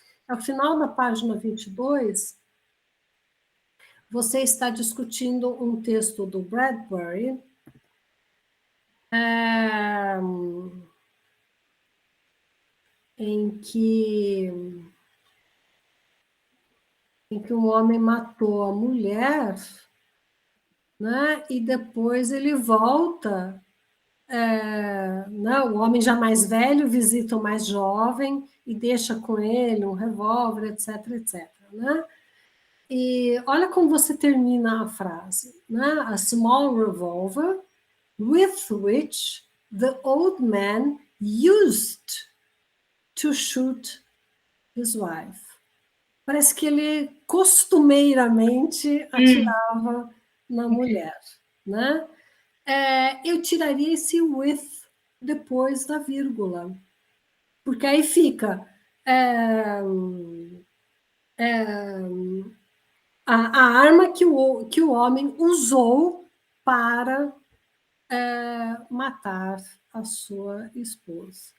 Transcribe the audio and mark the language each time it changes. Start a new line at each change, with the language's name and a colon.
Portuguese: Ao final da página 22, você está discutindo um texto do Bradbury, em que um homem matou a mulher, né? E depois ele volta, né? O homem já mais velho visita o mais jovem e deixa com ele um revólver, etc, etc, né? E olha como você termina a frase, né?
English: A small revolver with which the old man used to shoot his wife.
Portuguese: Parece que ele costumeiramente atirava na mulher, né? Eu tiraria esse with depois da vírgula, porque aí fica a arma que o homem usou para matar a sua esposa.